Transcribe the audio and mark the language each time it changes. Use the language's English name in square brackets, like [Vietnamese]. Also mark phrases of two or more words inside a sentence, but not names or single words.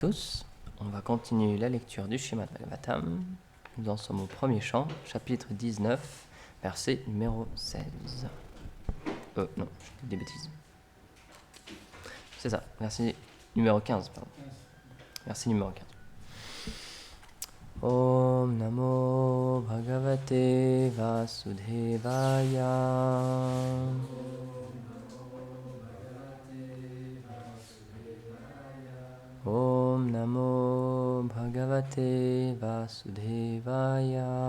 [French] Tous, on va continuer la lecture du Srimad Bhagavatam. Nous en sommes au premier chant, chapitre 19, verset numéro 16. Non, je dis des bêtises. C'est ça, verset numéro 15, pardon. Verset numéro 15. [Sanskrit] Om Namo Bhagavate Vasudevaya. Om Namo Bhagavate Vasudevaya.